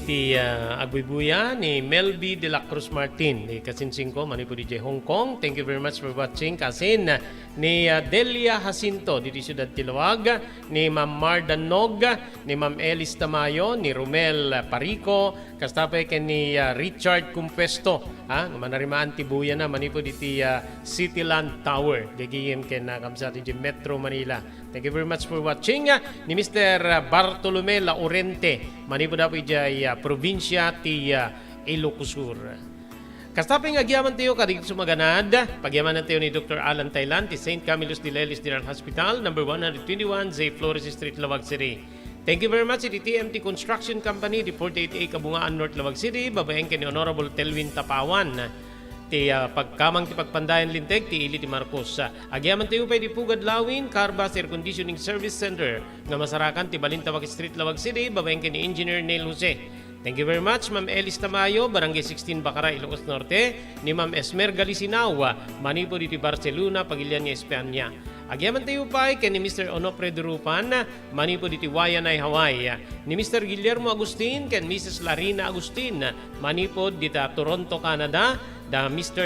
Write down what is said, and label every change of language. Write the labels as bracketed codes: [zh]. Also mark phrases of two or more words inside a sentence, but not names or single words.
[ilo] ti agbibuya ni Melby de la Cruz Martin. Ni kasinsing ko, mani po DJ Hong Kong. [en] Thank you very much for watching. [ilo] Kasin ni Delia Jacinto, di Ciudad Tilawag, ni Ma'am Marda Nog, ni Ma'am Elis Tamayo, ni Romel Parico, kastapay ken ni Richard Cumpesto, manarimaan ti buya na, mani po di ti Cityland Tower. Gagiyem ken kamsa ti Metro Manila. [en] Thank you very much for watching. [ilo] Ni Mr. Bartolome Laurente, mani po dapo ijay probinsya ti Ilocos Sur. Kastaping agyaman tayo kadigit sumaganad, pagyaman tayo ni Dr. Alan Thailand ti St. Camillus de Lelis General Hospital, number 121, Zay Flores Street, Lawag City. [en] Thank you very much [ilo] iti TMT Construction Company, di 48A Kabungaan North, Lawag City, babaeng ni Honorable Telvin Tapawan. Ti pagkamang ti pagpandayan linteg ti Ili ti Marcos. Agyaman tayo pa di Pugad Lawin, Carbas Air Conditioning Service Center, nga masarakan ti Balintawak Street, Lawag City, babaeng ni Engineer Neil Jose. [en] Thank you very much, [ilo] Ma'am Elis Tamayo, Barangay 16 Bacara, Ilocos Norte, ni Ma'am Esmer Galisinawa, Manipo di Barcelona, Pagilian ni Espanya. Agyaman tayo pa kay ni Mr. Onofre Durupan, Manipo di Wayanay, Hawaii, ni Mr. Guillermo Agustin, ken Mrs. Larina Agustin, Manipo di Toronto, Canada, da Mr.